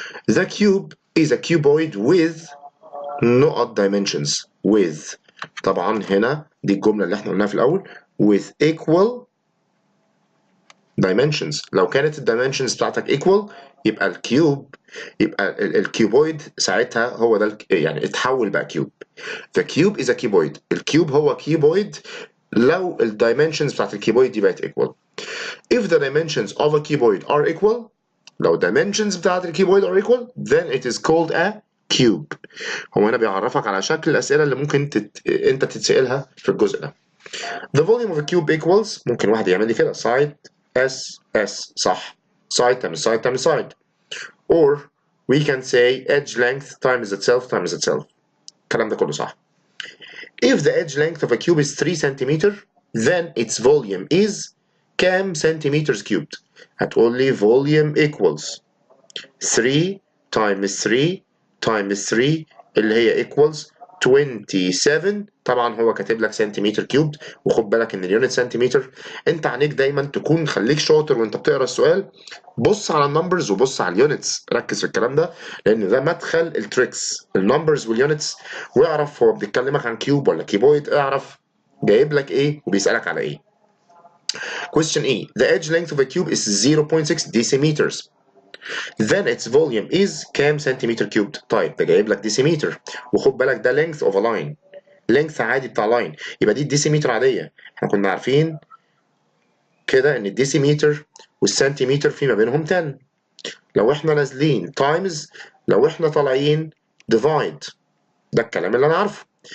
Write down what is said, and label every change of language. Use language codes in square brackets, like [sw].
[en] The cube is a cuboid with not dimensions. [ar] with طبعا هنا دي الجمله اللي احنا قلناها في الاول [en] with equal dimensions. [ar] لو كانت الدايمنشنز بتاعتك equal يبقى الكيوبويد ساعتها هو ده يعني اتحول بقى كيوب. [en] The cube is a cuboid. [ar] الكيوب هو كيوبويد لو الدايمنشنز بتاعت الكيوبويد دي بقت equal. [en] If the dimensions of a cuboid are equal، [ar] لو [en] dimensions بتاعت الكيوبويد are equal then it is called a cube. [ar] هو هنا بيعرفك على شكل الأسئلة اللي ممكن انت تتسألها في الجزء ده. [en] The volume of a cube equals، [ar] ممكن واحد يعمل لي كده [en] side S صح، side times side times side. Or we can say edge length times itself. [ar] الكلام ده كله صح. [en] If the edge length of a cube is 3 cm then its volume is كام centimeters cubed؟ [ar] هتقول لي [en] volume equals 3 times 3 times 3 اللي هي equals 27. [ar] طبعا هو كاتب لك سنتيمتر كيوبد، وخد بالك ان اليونت سنتيمتر. انت عليك دايما تكون خليك شاطر وانت بتقرا السؤال، بص على النمبرز وبص على اليونتس، ركز في الكلام ده لان ده مدخل التريكس، النمبرز واليونتس. واعرف هو بيتكلمك عن كيوب ولا كيبويد، اعرف جايب لك ايه وبيسالك على ايه. [en] Question E. The edge length of a cube is 0.6 decimeters. Then its volume is [ar] كام سنتيمتر كيوبد؟ طيب ده جايب لك ديسيمتر، وخد بالك ده [en] length of a line، [ar] length عادي بتاع لاين، يبقى دي الديسيمتر عادية. احنا كنا عارفين كده ان الديسيمتر والسنتيمتر في ما بينهم 10. لو احنا نازلين تايمز، لو احنا طالعين ديفايد. ده الكلام اللي انا عارفه.